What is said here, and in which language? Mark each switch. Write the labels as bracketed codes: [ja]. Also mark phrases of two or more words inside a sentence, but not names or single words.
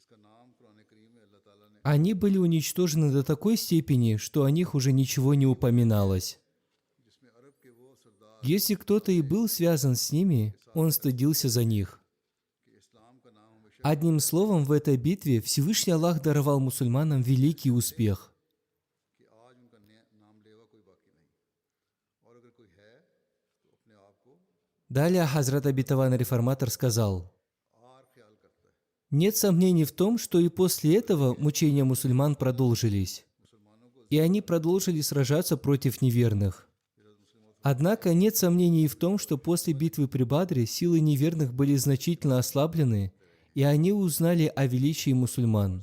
[ru] Они были уничтожены до такой степени, что о них уже ничего не упоминалось. Если кто-то и был связан с ними, он стыдился за них. Одним словом, в этой битве Всевышний Аллах даровал мусульманам великий успех. [ur] कि आज उनका नाम लेवा कोई बाकी नहीं और अगर कोई है तो अपने आप को [ru] Далее Хазрат Обетованный Реформатор сказал: [ur] आर ख्याल करता है। [ru] «Нет сомнений в том, что и после этого мучения мусульман продолжились, и они продолжили сражаться против неверных. Однако нет сомнений и в том, что после битвы при Бадре силы неверных были значительно ослаблены, и они узнали о величии мусульман.